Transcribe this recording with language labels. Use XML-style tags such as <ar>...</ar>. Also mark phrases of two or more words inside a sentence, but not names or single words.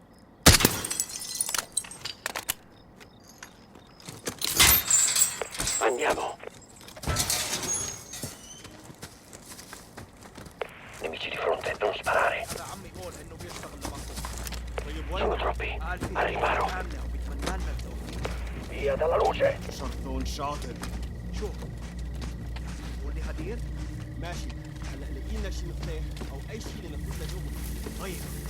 <it>Andiamo. Nemici di fronte, non sparare. Sono troppi. Al riparo. Via dalla luce.</it> <ar>شرطون شاطر شوف قول لي هدير ماشي هلا لقينا شي مفتاح او اي شيء لنفوت لجوا طيب</ar>